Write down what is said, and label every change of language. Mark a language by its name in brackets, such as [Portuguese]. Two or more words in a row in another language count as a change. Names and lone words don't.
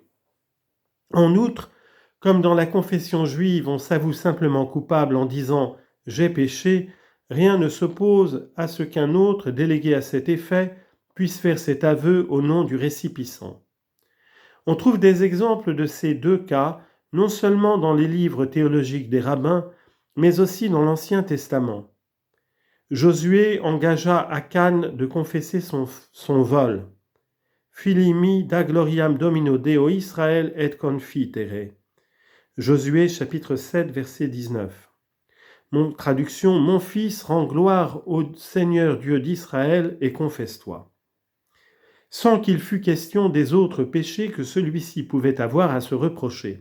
[French] En outre, comme dans la confession juive, on s'avoue simplement coupable en disant « j'ai péché », rien ne s'oppose à ce qu'un autre, délégué à cet effet, puisse faire cet aveu au nom du récipient. On trouve des exemples de ces deux cas, non seulement dans les livres théologiques des rabbins, mais aussi dans l'Ancien Testament. Josué engagea Akan de confesser son vol. [Latin] Filimi da gloriam Domino Deo Israël et confitere. [French] Josué chapitre 7 verset 19. Traduction, mon fils, rends gloire au Seigneur Dieu d'Israël et confesse-toi. Sans qu'il fût question des autres péchés que celui-ci pouvait avoir à se reprocher.